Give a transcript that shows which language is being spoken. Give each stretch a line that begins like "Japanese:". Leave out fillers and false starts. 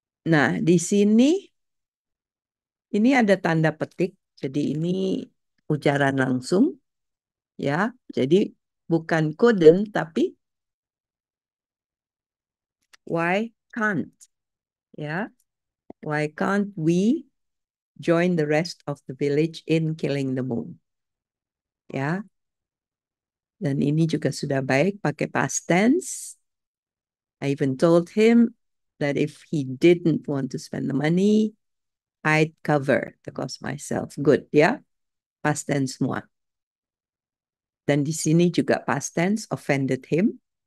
Indonesian: Nah, di sini ini ada tanda petik, jadi ini ujaran langsung ya. Jadi bukan couldn't, tapi
English: why can't
Indonesian: ya.
English: Why can't we join the rest of the village in killing the moon?
Indonesian: Ya. Dan ini juga sudah baik pakai past tense.
English: I even told him that if he didn't want to spend the money, I'd cover the cost myself. Good, ya.
Indonesian: Past tense semua. Dan di sini juga past tense
English: offended him.